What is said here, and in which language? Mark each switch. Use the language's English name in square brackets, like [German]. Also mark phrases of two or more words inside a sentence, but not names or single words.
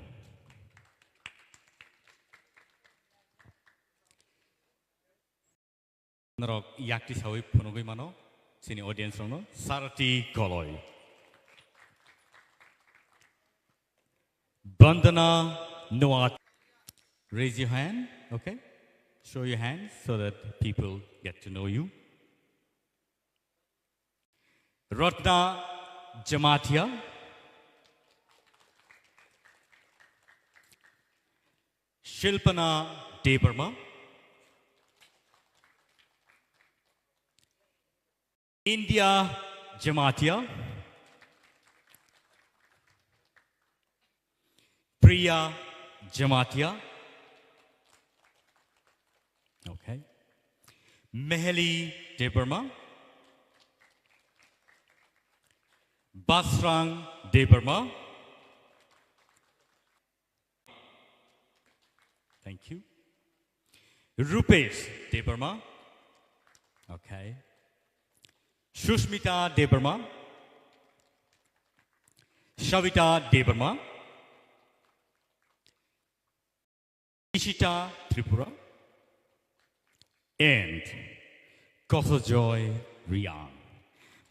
[Kok Borok] Norok yakti sawi punugui mano sini audience rono sarati koloi Bandana Nuat [English] raise your hand okay show your hands so that people get to know you Ratna Jamatia Shilpana Debarma India Jamatia Priya Jamatia okay Meheli Debarma Basrang Debarma thank you Rupesh Debarma okay Shushmita Debarma, Shavita Debarma, Ishita Tripura, and Kosojoy Riang.